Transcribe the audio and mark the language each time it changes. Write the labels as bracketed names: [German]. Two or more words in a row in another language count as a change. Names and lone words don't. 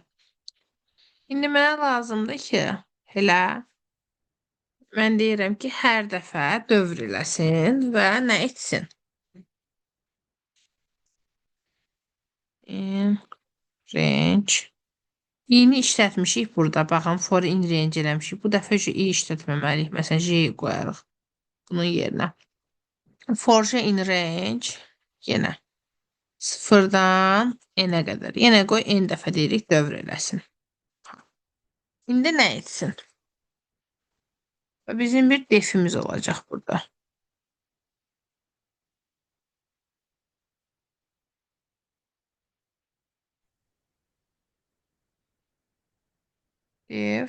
[Azerbaijani] İndi mənə lazımdır ki, elə mən deyirəm ki, hər dəfə dövr eləsin və nə etsin? [English] In range. [Azerbaijani] İ'ni işlətmişik burada. Baxın, [English] for in range eləmişik. [Azerbaijani] Bu dəfə i işlətməməliyik. Məsələn, j qoyarıq bunun yerinə. [English] For j in range [Azerbaijani] yenə sıfırdan n'ə qədər. Yenə qoy n dəfə deyirik dövr eləsin. İndi nə etsin? Bizim bir defimiz olacaq burada. Def.